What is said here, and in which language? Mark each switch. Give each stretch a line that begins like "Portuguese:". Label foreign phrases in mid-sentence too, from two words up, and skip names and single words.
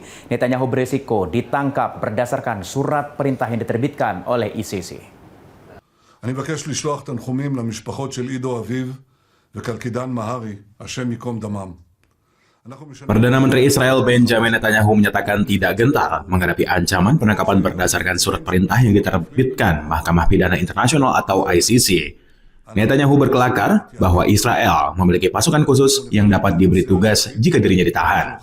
Indonesian: Netanyahu berisiko ditangkap berdasarkan surat perintah yang diterbitkan oleh ICC.
Hebrew: אני מבקש לשלוח תנחומים למשפחות של עידו אביב וקלקידן מהרי, השם ייקום דמם.
Indonesian: Perdana Menteri Israel Benjamin Netanyahu menyatakan tidak gentar menghadapi ancaman penangkapan berdasarkan surat perintah yang diterbitkan Mahkamah Pidana Internasional atau ICC. Netanyahu berkelakar bahwa Israel memiliki pasukan khusus yang dapat diberi tugas jika dirinya ditahan.